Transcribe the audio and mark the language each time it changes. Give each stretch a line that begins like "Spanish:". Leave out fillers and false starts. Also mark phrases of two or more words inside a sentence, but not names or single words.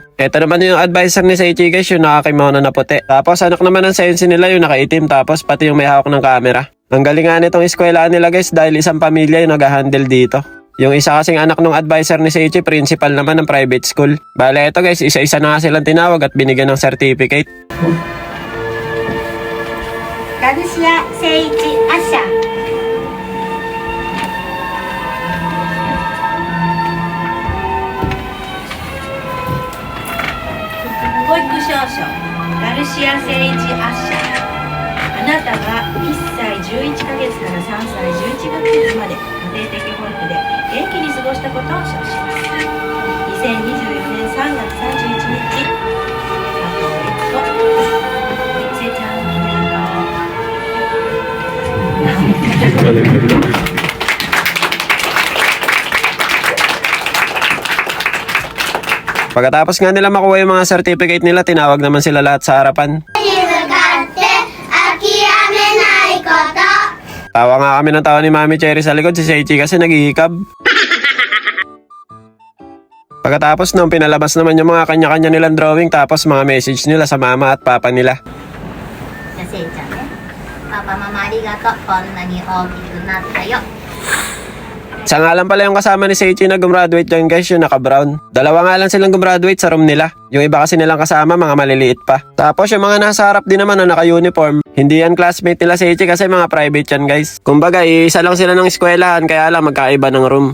Filipino: Ito naman yung advisor ni Seichi guys, yung nakakimono na puti. Tapos anak naman ng science nila yung nakaitim, tapos pati yung may hawak ng camera. Ang galing nga nitong eskwelahan nila guys dahil isang pamilya yung nag-handle dito. Yung isa kasing anak ng advisor ni Seichi, principal naman ng private school. Bale ito guys, isa-isa na nga silang tinawag at binigyan ng certificate. Garusia Seichi Asha.
Japanese: 保育証書 Garusia Seichi Asha. あなたが1歳11ヶ月から3歳11ヶ月まで家庭的保育で元気に過ごしたことを証します。2024年3月31日、佐藤悦子、せちゃんおめでとう。
Filipino: Pagkatapos nga nila makuha yung mga certificate nila, tinawag naman sila lahat sa harapan. Tawa nga kami ng tawa ni Mami Cherry sa likod, si Seichi kasi naghihikab. Pagkatapos nung pinalabas naman yung mga kanya-kanya nilang drawing tapos mga message nila sa mama at papa nila. Papa, mama,
Japanese: arigato. こんなに大きくなったよ.
Filipino: Isa nga lang pala yung kasama ni Seichi na gumraduate dyan guys, yung naka-brown. Dalawa nga lang silang gumraduate sa room nila. Yung iba kasi nilang kasama, mga maliliit pa. Tapos yung mga nasa harap din naman na naka-uniform. Hindi yan classmate nila Seichi kasi mga private yan guys. Kumbaga, isa lang sila ng eskwelahan kaya lang magkaiba ng room.